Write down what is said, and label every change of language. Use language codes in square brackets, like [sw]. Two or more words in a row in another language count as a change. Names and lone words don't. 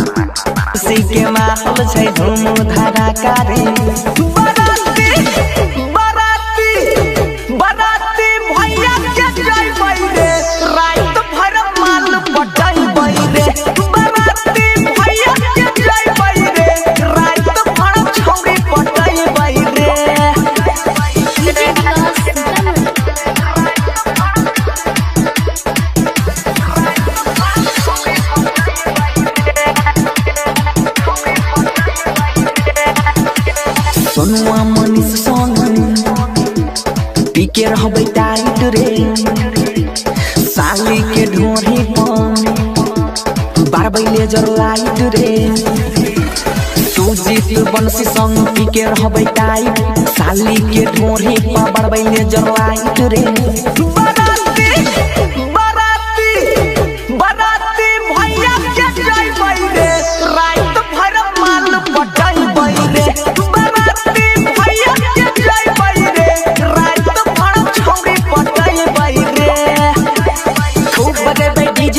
[mag] सी के माहौल छै धूम धारा करे बराती बराती बराती भैया के जइबै रे रात भर माल पटाइबै रे बराती भैया के जइबै रे रात भर छौरी पटाइबै रे सोनुआ मनीष संग पीके रहबै टाइट रे साली के ढोरी पर बारबै [en] laser light [mag] रे सुजीत बंसी संग पीके रहबै टाइट साली के ढोरी पर बारबै [en] laser light [mag] रे बराती बराती बराती भैया के जइबै रे रात भर माल पटाइबै रे बराती भैया के जइबै रे रात भर छौरी पटाइबै रे खूब बजेबै डीजे